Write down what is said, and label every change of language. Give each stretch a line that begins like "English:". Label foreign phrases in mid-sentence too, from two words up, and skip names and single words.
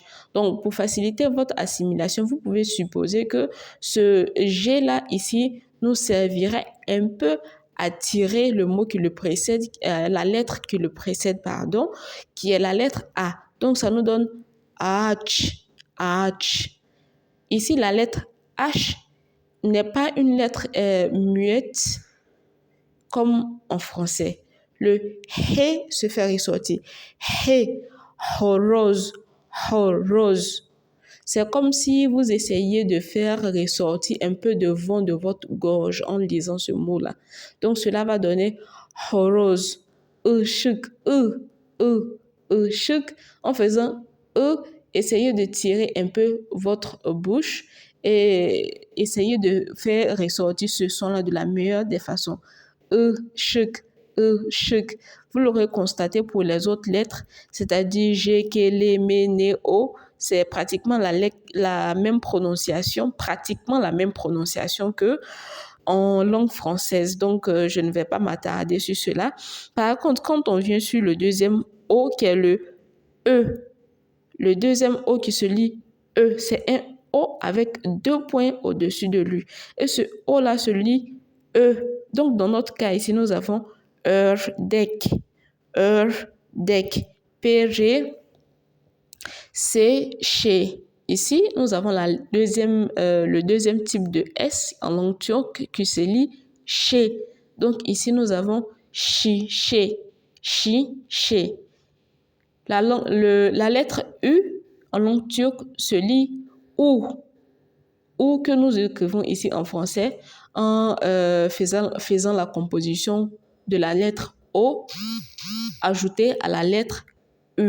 French: Donc, pour faciliter votre assimilation, vous pouvez supposer que ce G-là ici nous servirait un peu à tirer le mot qui le précède, la lettre qui le précède, pardon, qui est la lettre A. Donc, ça nous donne H, H. Ici, la lettre H n'est pas une lettre muette comme en français. Le H se fait ressortir.
Turkish: H, horoz, horoz.
French: C'est comme si vous essayiez de faire ressortir un peu de vent de votre gorge en lisant ce mot-là. Donc, cela va donner
Turkish: horoz, ışık, ışık.
French: En faisant essayez de tirer un peu votre bouche et essayez de faire ressortir ce son-là de la meilleure des façons.
Turkish: Işık, ışık.
French: Vous l'aurez constaté pour les autres lettres, c'est-à-dire G, K, L, M, N, O. C'est pratiquement la même prononciation, que en langue française. Donc, je ne vais pas m'attarder sur cela. Par contre, quand on vient sur le deuxième O, qui est le E, Le deuxième O qui se lit E, c'est un O avec 2 points au-dessus de lui. Et ce O-là se lit E. Donc, dans notre cas ici, nous avons ördek.
Turkish: Ördek. Péré,
French: c'est chez. Ici, nous avons le deuxième type de S en langue turque qui se lit chez. Donc, ici, nous avons chi, chez. Chi, chez. La lettre U en langue turque se lit ou que nous écrivons ici en français en faisant la composition de la lettre O ajoutée à la lettre U.